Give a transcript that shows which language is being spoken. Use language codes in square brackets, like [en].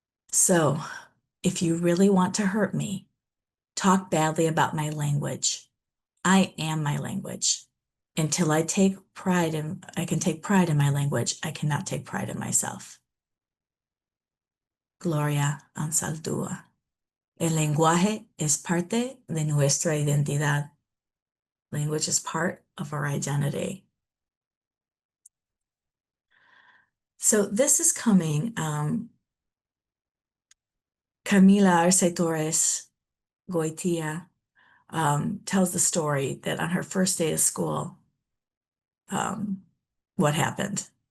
[en] So if you really want to hurt me, talk badly about my language. I am my language. Until I can take pride in my language, I cannot take pride in myself. Gloria Ansaldúa. [es] El lenguaje es parte de nuestra identidad. [en] Language is part of our identity. So this is coming. Camila Arce Torres Goitia tells the story that on her first day of school, um, what happened.